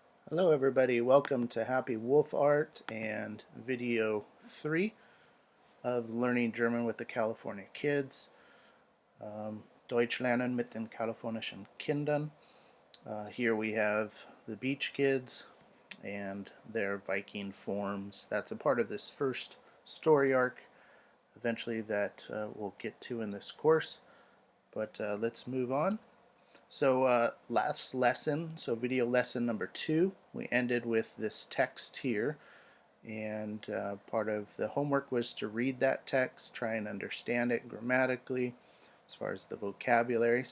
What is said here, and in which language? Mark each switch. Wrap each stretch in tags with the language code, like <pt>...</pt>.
<en>Hello everybody, welcome to Happy Wolf Art and video 3 of Learning German with the California Kids.</en> <de>Deutsch lernen mit den kalifornischen Kindern.</de> <en>Here we have the beach kids and their Viking forms. That's a part of this first story arc eventually that we'll get to in this course. But let's move on. So last lesson, so video lesson number 2, we ended with this text here, and part of the homework was to read that text, try and understand it grammatically as far as the vocabulary.</en>